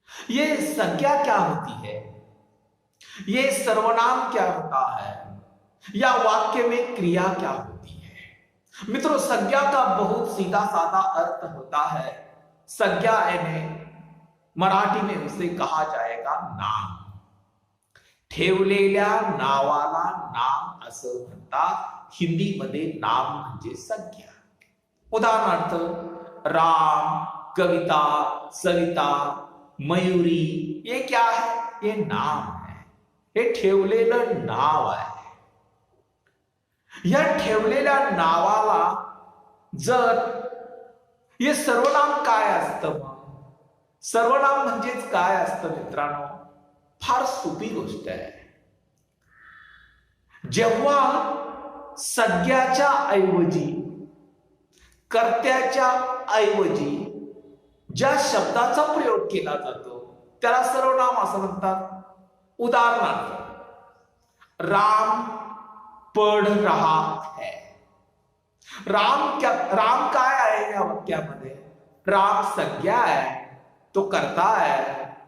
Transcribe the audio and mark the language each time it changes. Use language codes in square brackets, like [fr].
[hi] यह संज्ञा क्या होती है, यह सर्वनाम क्या होता है, या वाक्य में क्रिया क्या होती है? मित्रों, संज्ञा का बहुत सीधा साधा अर्थ होता है, संज्ञा यानी मराठी में उसे कहा जाएगा नाम। [mr] ठेवलेल्या नावाला नाम असं म्हणतात, हिंदी मध्ये नाम म्हणजे संज्ञा। [hi] उदाहरणार्थ राम, कविता, सविता, मयुरी, ये क्या है? ये नाम है, [mr] हे ठेवलेलं नाव आहे. या ठेवलेल्या नावाला जर हे सर्वनाम काय असतं? मग सर्वनाम म्हणजेच काय असतं मित्रांनो? फार सोपी गोष्ट आहे. जेव्हा सगळ्याच्या ऐवजी, कर्त्याच्या ऐवजी ज्या शब्दाचा प्रयोग केला जातो त्याला सर्वनाम असं म्हणतात. [hi] उदाहरणार्थ राम पढ़ रहा है. [mr] राम काय आहे या वाक्यामध्ये? राम संज्ञा आहे, तो कर्ता आहे.